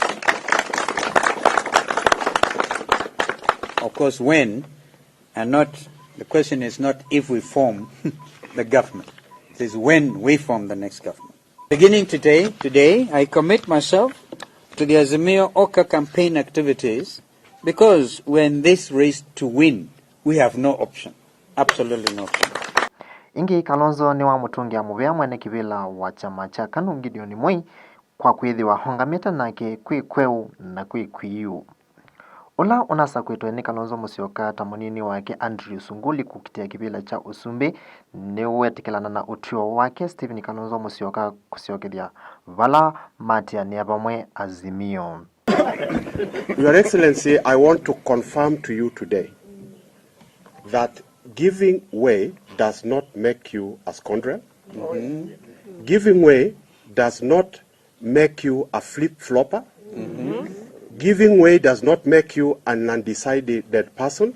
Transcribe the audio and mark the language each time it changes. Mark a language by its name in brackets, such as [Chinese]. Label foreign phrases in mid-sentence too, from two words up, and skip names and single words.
[English] Of course, when, and not, the question is not if we form the government. It is when we form the next government. Beginning today, I commit myself to the Azimio Oka campaign activities because we're in this race to win. We have no option. Absolutely no option. [Kamba] Ingi Kalonzo ni wa mutungia muvea mwene kivila wa chama cha KANU Gideon Moi kwa kwithiwa hongamita nake kwi kweu na kwi iyoo. Ula unasa kwitwa ni Kalonzo Musyoka ta munini wake Andrew Sunguli kukitia kivila cha usumbi ni wetikilana na utio wake Stephen Kalonzo Musyoka kusyokithia vala matia ni abamwe Azimio. [English] Your Excellency, I want to confirm to you today that giving way does not make you a scoundrel. Giving way does not make you a flip-flopper. Giving way does not make you an undecided person.